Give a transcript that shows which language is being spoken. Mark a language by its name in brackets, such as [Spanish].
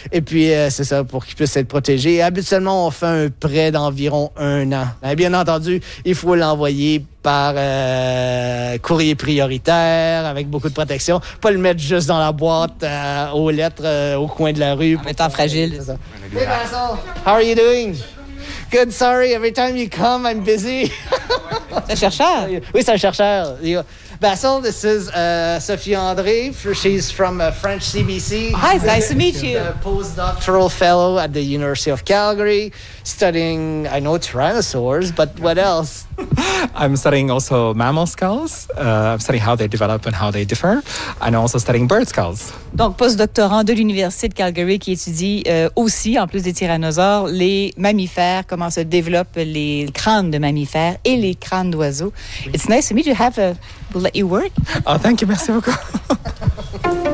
[French] Et puis, c'est ça, pour qu'ils puissent être protégés. Et habituellement, on fait un prêt d'environ 1 an. Mais bien entendu, il faut l'envoyer par courrier prioritaire, avec beaucoup de protection. Pas le mettre juste dans la boîte aux lettres au coin de la rue. En étant fragile. C'est ça. [English] Hey, Vincent, how are you doing? Good, sorry, every time you come, I'm busy. [French] C'est un chercheur? Oui, c'est un chercheur. Basil, [English] this is [French] Sophie André. [English] She's from French CBC. Hi, it's nice to meet you. A postdoctoral fellow at the University of Calgary, studying, I know, tyrannosaurs, but what else? I'm studying also mammal skulls. I'm studying how they develop and how they differ. And I'm also studying bird skulls. [French] Donc, postdoctorant de l'Université de Calgary qui étudie aussi, en plus des tyrannosaures, les mammifères, comment se développent les crânes de mammifères et les crânes d'oiseaux. Oui. [English] It's nice to meet you. We'll let you work. Oh, thank you. [French] Merci beaucoup.